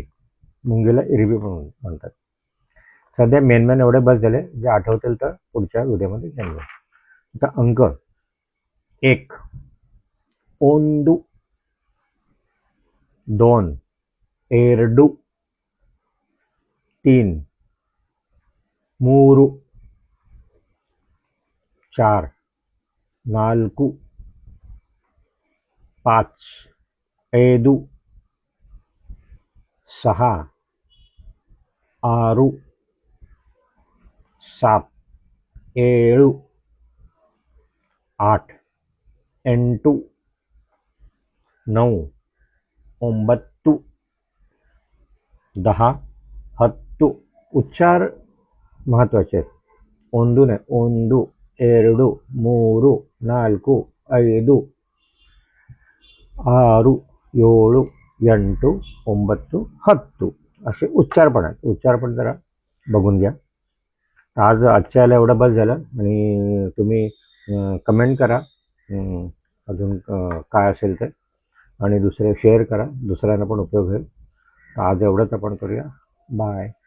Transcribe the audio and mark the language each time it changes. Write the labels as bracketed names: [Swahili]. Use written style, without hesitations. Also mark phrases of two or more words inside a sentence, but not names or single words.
[Marathi] मुंगीला इरिबी पण म्हणतात. सध्या मेन एवढे बस झाले, जे आठवतील तर पुढच्या व्हिडिओमध्ये सांगू. आता अंक. 1 ओंदू. [Kannada] 2 एरडू. 3 ಮೂರು. 4 ನಾಲ್ಕು. 5 ಐದು. 6 ಆರು. 7 ಏಳು. 8 ಎಂಟು. 9 ಒಂಬತ್ತು. 10 ಹತ್ತು. [Marathi] उच्चार महत्वाचे आहेत. ओंदू नाही, ओंदू. [Kannada] ಎರಡು, ಮೂರು, ನಾಲ್ಕು, ಐದು, ಆರು, ಏಳು, ಎಂಟು, ಒಂಬತ್ತು, हत्तू. [Marathi] असे उच्चार पण आहेत. उच्चार पण जरा बघून घ्या. आजच्या याला एवढं बस झालं. आणि तुम्ही कमेंट करा अजून काय असेल ते, आणि दुसरे शेअर करा, दुसऱ्यांना पण उपयोग होईल. तर आज एवढंच आपण करूया. बाय.